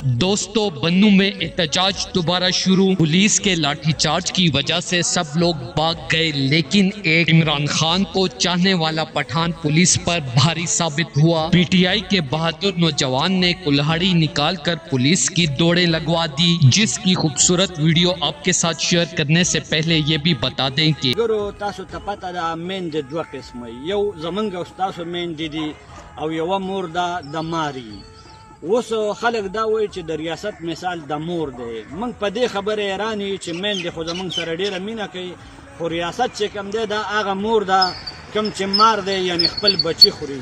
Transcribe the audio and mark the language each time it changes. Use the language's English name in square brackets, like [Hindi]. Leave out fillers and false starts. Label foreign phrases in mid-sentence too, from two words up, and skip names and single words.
[Urdu] دوستو بنو میں احتجاج دوبارہ شروع۔ پولیس کے لاٹھی چارج کی وجہ سے سب لوگ بھاگ گئے، لیکن ایک عمران خان کو چاہنے والا پٹھان پولیس پر بھاری ثابت ہوا۔ پی ٹی آئی کے بہادر نوجوان نے کلہاڑی نکال کر پولیس کی دوڑیں لگوا دی، جس کی خوبصورت ویڈیو آپ کے ساتھ شیئر کرنے سے پہلے یہ بھی بتا دیں کہ [Pashto] تاسو ته پته ده میندې دوه قسمه، یو زمونږ او ستاسو میندې دي او یوه مور ده د ماري. اوس خلک دا وایي چې د ریاست مثال د مور دی. موږ په دې خبره حیران یو چې میندې خو زموږ سره ډېره مینه کوي، خو ریاست چې کوم دی دا هغه مور ده کوم چې مار دی، یعنی خپل بچي خوري.